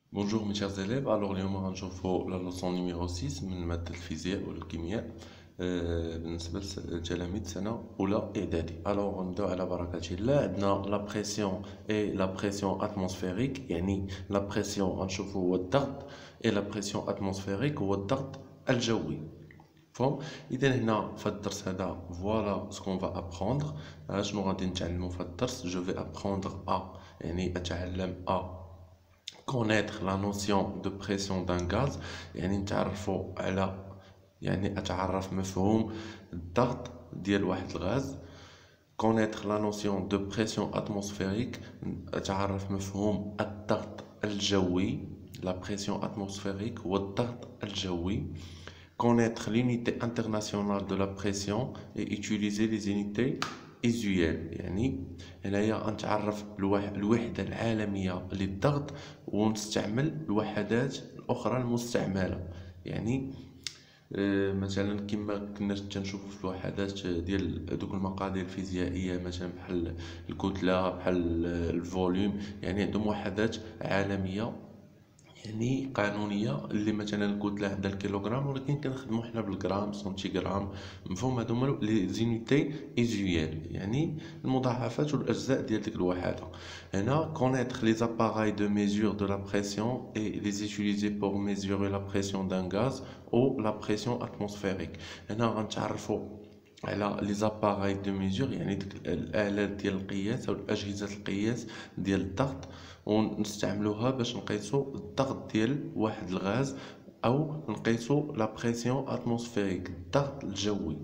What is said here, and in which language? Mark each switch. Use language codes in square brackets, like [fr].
[fr] Bonjour mes chers élèves, alors [ar] اليوم غنشوفوا [fr] la leçon numéro 6 [ar] من مادة الفيزياء والكيمياء بالنسبة لتلاميذ سنة أولى إعدادي. alors نبداو على بركة الله. عندنا [fr] la pression et la pression atmosphérique، [ar] يعني [fr] la pression [ar] غنشوفوا هو الضغط [fr] et la pression atmosphérique [ar] هو الضغط الجوي. فهم؟ إذا هنا في الدرس هذا [fr] فوالا سكون فا أبخوندغ. [ar] شنو غادي نتعلمو في الدرس؟ [fr] جو في أبخوندغ [ar] يعني أتعلم [fr] connaître la notion de pression d'un gaz، [ar] يعني نتعرفوا على يعني أتعرف مفهوم الضغط ديال واحد الغاز. [fr] connaître la notion de pression atmosphérique، [ar] أتعرف مفهوم الضغط الجوي. [fr] la pression atmosphérique [ar] هو الضغط الجوي. [fr] connaître l'unité internationale de la pression et utiliser les unités usuelles، [ar] يعني هنايا نتعرف الوحدة العالمية للضغط ونستعمل الوحدات الأخرى المستعملة. يعني مثلا كما كنا تنشوفوا في الوحدات ديال دوك المقادير الفيزيائيه، مثلا بحال الكتله، بحال الفوليوم، يعني عندهم وحدات عالميه يعني قانونيه. اللي مثلا الكتله عندها الكيلوغرام، ولكن كنخدموا حنا بالغرام، سنتيغرام. مفهوم؟ هادو هما [fr] لي زونيتي ايزويال، [ar] يعني المضاعفات والاجزاء ديال ديك الوحده. [fr] هنا connaître les appareils de mesure de la pression et les utiliser pour mesurer la pression d'un gaz ou la pression atmosphérique. [ar] هنا غنتعرفوا على [fr] لي زاباراي دو ميزور، [ar] يعني ديك الالات ديال القياس او الاجهزه القياس ديال الضغط، ونستعملوها باش نقيسو الضغط ديال واحد الغاز او نقيسو [fr] لا بريسيون اتموسفيريك، [ar] الضغط الجوي.